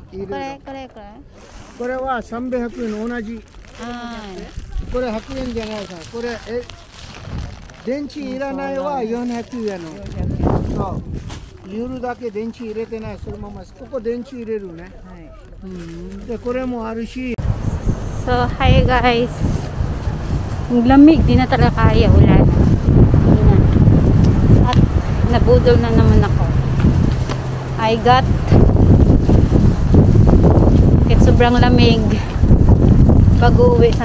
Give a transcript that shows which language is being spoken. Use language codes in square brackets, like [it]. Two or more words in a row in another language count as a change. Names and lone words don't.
[ja] これは300円同じ。これ100円じゃないさ。これ電池いらないは400円の。そう。ゆるだけ電池入れてない。そのままここ電池入れるね。でこれもあるし。 [en] So, hi guys. [tl] Ang lamig, di na talaga kaya, ulan. At nabudol na naman ako. I got kahit sobrang lamig bago uwi.